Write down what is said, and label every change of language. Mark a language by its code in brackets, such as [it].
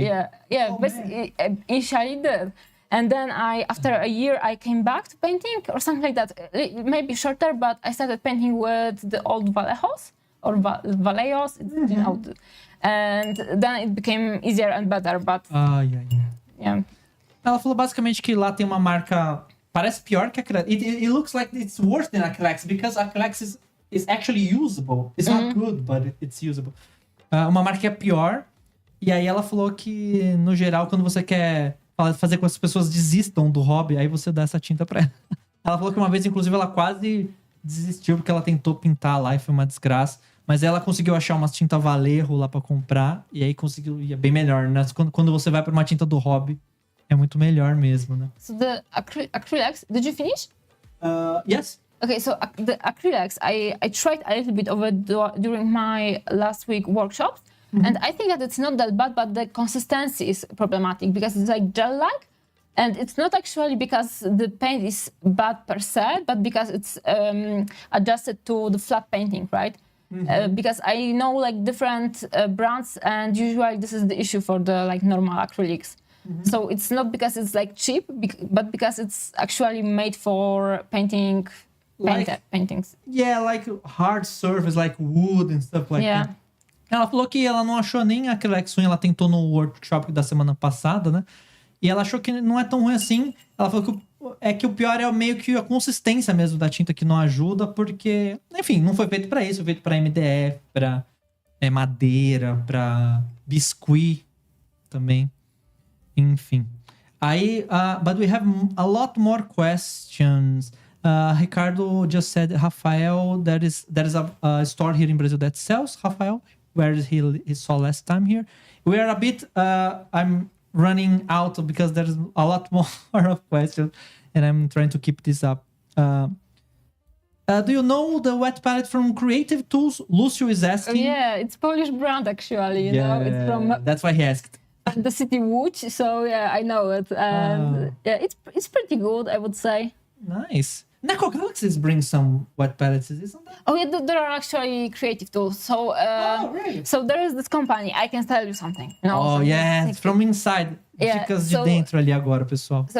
[en] Yeah, basically initially did. And then after a year I came back to painting or something like that, maybe shorter, but I started painting with the old Vallejos or Vallejos, and then it became easier and better, but yeah. [pt] Ela falou basicamente que lá tem uma marca, parece pior que a acrylics. [en] It looks like it's worse than acrylics, because acrylics is actually usable. It's not good, but it's usable. [pt] Uma marca que é pior, e aí ela falou que, no geral, quando você quer fazer com que as pessoas desistam do hobby, aí você dá essa tinta pra ela. Ela falou que uma vez, inclusive, ela quase desistiu, porque ela tentou pintar lá e foi uma desgraça. Mas ela conseguiu achar umas tinta Vallejo lá pra comprar, e aí conseguiu, e é bem melhor, né? Quando você vai pra uma tinta do hobby, é muito melhor mesmo, né? [en] So the acrylics, did you finish? Yes. Okay, so the acrylics, I tried a little bit over during my last week workshops, and I think that it's not that bad, but the consistency is problematic because it's like gel-like, and it's not actually because the paint is bad per se, but because it's adjusted to the flat painting, right? Because I know like different brands, and usually this is the issue for the like normal acrylics. So it's not because it's like cheap, but because it's actually made for painting paintings. Yeah, like hard surface, like wood and stuff like that. [pt] Ela falou que ela não achou nem acrylic ruim, ela tentou no workshop da semana passada, né? E ela achou que não é tão ruim assim. Ela falou que o pior é meio que a consistência mesmo da tinta que não ajuda, porque, enfim, não foi feito pra isso, foi feito pra MDF, pra madeira, pra biscuit também. Enfim. [en] Aí, but we have a lot more questions. Ricardo just said, Rafael, there is a store here in Brazil that sells Rafael, where he saw last time here. We are a bit, I'm running out because there's a lot more of questions, and I'm trying to keep this up. Do you know the wet palette from Creative Tools? Lucio is asking. Yeah, it's Polish brand actually, you know. It's from... That's why he asked. The city Łódź, so yeah, I know it, and yeah, it's pretty good, I would say. Nice. Neko Galaxies bring some wet palettes, isn't that? Oh yeah, there are actually Creative Tools. So really? So there is this company. I can tell you something. It's from inside. [pt] Dicas de dentro ali agora, pessoal.